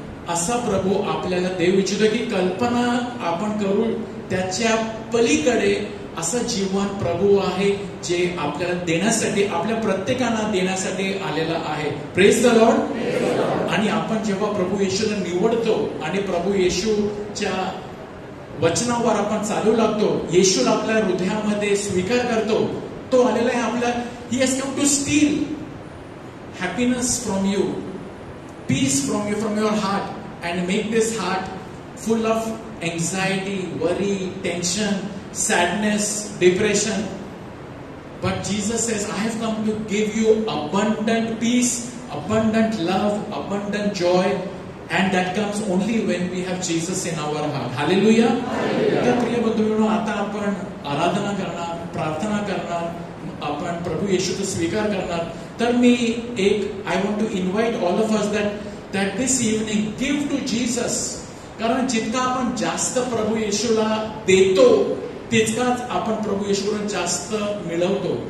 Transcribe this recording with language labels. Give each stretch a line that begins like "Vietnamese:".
Marathi: असा प्रभू आपल्याला देव इच्छितो की कल्पना आपण करू त्याच्या पलीकडे असं जीवन प्रभू आहे जे आपल्याला देण्यासाठी, आपल्या प्रत्येकांना देण्यासाठी आलेला आहे.
English: Praise the Lord.
Marathi: आणि आपण जेव्हा प्रभू येशूला निवडतो आणि प्रभू येशूच्या वचनावर आपण चालू लागतो, येशूला आपल्या हृदयामध्ये स्वीकार करतो, तो आलेला आहे आपल्या.
English: He has come to steal happiness from you, peace from your heart, and make this heart full of anxiety, worry, tension, sadness, depression. But Jesus says, I have come to give you abundant peace, abundant love, abundant joy, and that comes only when we have Jesus in our heart. Hallelujah.
Marathi: तर प्रिय बंधूंनो, आता आपण आराधना करणार, प्रार्थना करणार, आपण प्रभू येशूचा स्वीकार करणार. तर मी एक
English: I want to invite all of us that this evening give to Jesus.
Marathi: कारण जितका आपण जास्त प्रभू येशूला देतो तितकाच आपण प्रभू येशूकडून जास्त मिळवतो.